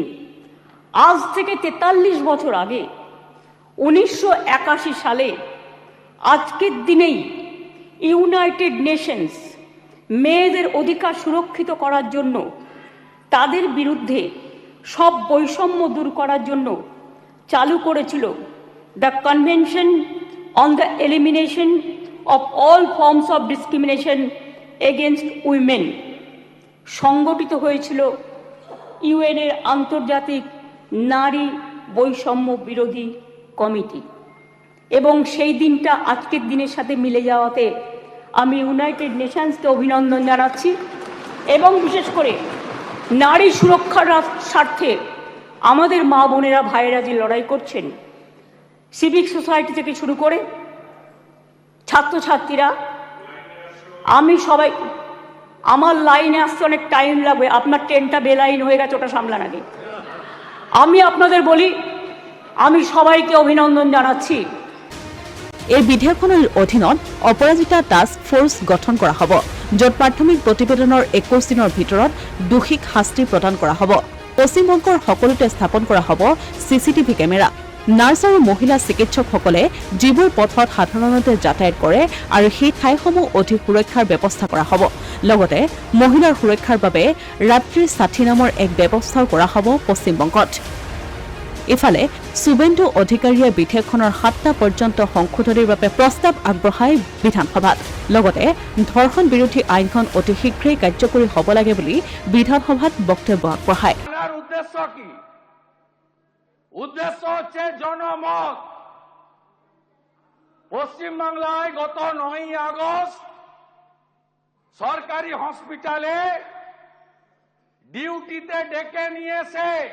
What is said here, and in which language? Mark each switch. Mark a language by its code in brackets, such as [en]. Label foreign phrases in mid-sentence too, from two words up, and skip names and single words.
[bn] আজ থেকে 43 বছর আগে 1981 সালে আজকের দিনেই ইউনাইটেড নেশনস মেয়েদের অধিকার সুরক্ষিত করার জন্য, তাদের বিরুদ্ধে সব বৈষম্য দূর করার জন্য চালু করেছিল দ্য কনভেনশন অন দ্য এলিমিনেশন অফ অল ফর্মস অফ ডিসক্রিমিনেশন এগেনস্ট উইমেন। সংগঠিত হয়েছিল ইউএনের আন্তর্জাতিক নারী বৈষম্য বিরোধী কমিটি, এবং সেই দিনটা আজকের দিনের সাথে মিলে যাওয়াতে আমি ইউনাইটেড নেশনসকে অভিনন্দন জানাচ্ছি। এবং বিশেষ করে নারী সুরক্ষার স্বার্থে আমাদের মা বোনেরা, ভাইয়েরা যে লড়াই করছেন, [en] civic society [bn] থেকে শুরু করে ছাত্রছাত্রীরা, আমি সবাই, আমার লাইনে আসতে অনেক টাইম লাগবে, আপনার ট্রেনটা বেলাইন হয়ে গেছে, ওটা সামলান আগে। আমি আপনাদের বলি, আমি সবাইকে অভিনন্দন জানাচ্ছি। [as] এই বিধেয়কখনৰ অধীনত অপৰাজিতা টাস্ক ফ'ৰ্চ গঠন কৰা হ'ব, য'ত প্ৰাথমিক প্ৰতিবেদনৰ 21 দিনৰ ভিতৰত দোষীক শাস্তি প্ৰদান কৰা হ'ব। পশ্চিমবংগৰ সকলোতে স্থাপন কৰা হ'ব [en] CCTV camera. [as] নাৰ্ছ আৰু মহিলা চিকিৎসকসকলে যিবোৰ পথত সাধাৰণতে যাতায়াত কৰে আৰু সেই ঠাইসমূহ অধিক সুৰক্ষাৰ ব্যৱস্থা কৰা হ'ব। লগতে মহিলাৰ সুৰক্ষাৰ বাবে ৰাত্ৰি সাথী নামৰ এক ব্যৱস্থাও কৰা হ'ব পশ্চিমবংগত। ইফালে শুভেন্দু অধিকাৰীয়ে বিধেয়কখনৰ 7টা পৰ্যন্ত সংশোধনীৰ বাবে প্ৰস্তাৱ আগবঢ়াই বিধানসভাত। লগতে ধৰ্ষণ বিৰোধী আইনখন অতি শীঘ্ৰেই কাৰ্যকৰী হ'ব লাগে বুলি বিধানসভাত বক্তব্য আগবঢ়ায়। [bn] উদ্দেশ্য কি? উদ্দেশ্য হচ্ছে জনমত। পশ্চিমবাংলায় গত 9ই আগস্ট সরকারি হসপিটালে ডিউটিতে ডেকে নিয়ে এসে